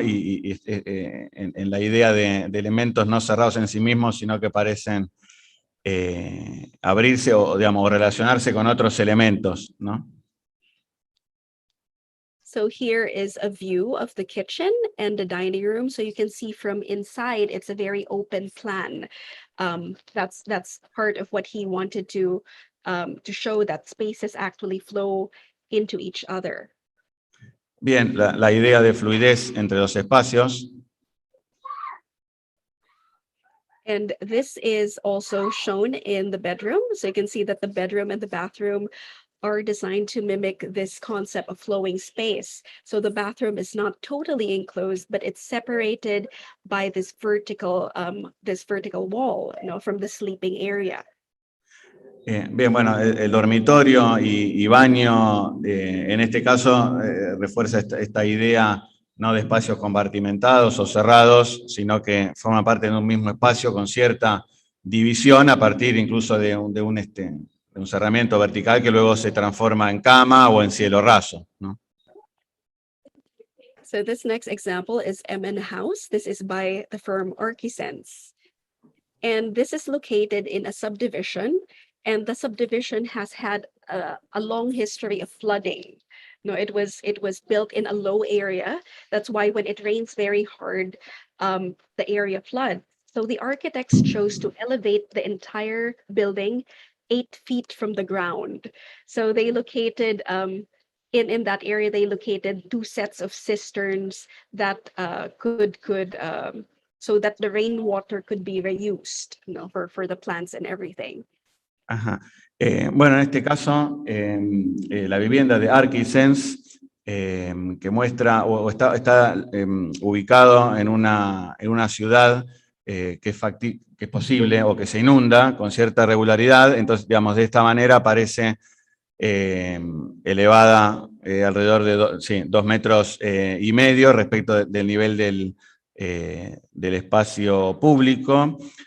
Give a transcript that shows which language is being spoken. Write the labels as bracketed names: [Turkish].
[Spanish] Y en la idea de elementos no cerrados en sí mismos, sino que parecen abrirse o, digamos, relacionarse con otros elementos, ¿no? [English] So here is a view of the kitchen and the dining room. So you can see from inside, it's a very open plan. That's part of what he wanted to show, that spaces actually flow into each other. [Spanish] Bien, la idea de fluidez entre los espacios. [English] And this is also shown in the bedroom. So you can see that the bedroom and the bathroom are designed to mimic this concept of flowing space. So the bathroom is not totally enclosed, but it's separated by this vertical wall, from the sleeping area. [Spanish] Bien, bueno, el dormitorio y baño, en este caso, refuerza esta idea no de espacios compartimentados o cerrados, sino que forma parte de un mismo espacio con cierta división a partir incluso de un cerramiento vertical que luego se transforma en cama o en cielo raso, ¿no? [English] So this next example is MN House. This is by the firm Archisense. And this is located in a subdivision, and the subdivision has had a long history of flooding. No, it was built in a low area. That's why when it rains very hard, the area floods. So the architects chose to elevate the entire building 8 feet from the ground. So they located in that area, they located 2 sets of cisterns that could so that the rainwater could be reused, for the plants and everything. Ajá. [Spanish] Bueno, en este caso, la vivienda de Archisense, que muestra, o está ubicado en una ciudad que es posible o que se inunda con cierta regularidad, entonces, digamos, de esta manera aparece elevada alrededor de 2 metros y medio respecto del nivel del espacio público.